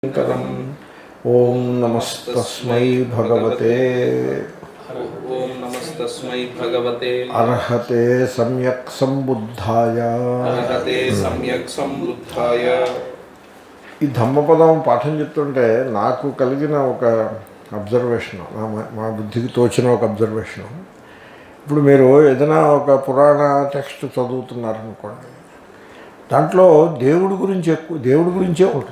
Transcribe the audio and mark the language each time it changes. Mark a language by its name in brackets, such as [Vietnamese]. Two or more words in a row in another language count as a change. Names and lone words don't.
[Sanskrit] शङ्करम् ॐ नमस्तस्मै भगवते ओम नमस्तस्मै भगवते अर्हते सम्यक् सम्बुद्धाय। अर्हते सम्यक् सम्बुद्धाय। [Telugu] ఈ ధమ్మపదం పాఠం చెప్తుంటే నాకు కలిగిన ఒక అబ్జర్వేషన్, మా బుద్ధికి తోచిన ఒక అబ్జర్వేషను. ఇప్పుడు మీరు ఏదైనా ఒక పురాణ టెక్స్ట్ చదువుతున్నారనుకోండి, దాంట్లో దేవుడి గురించే ఉంటుంది.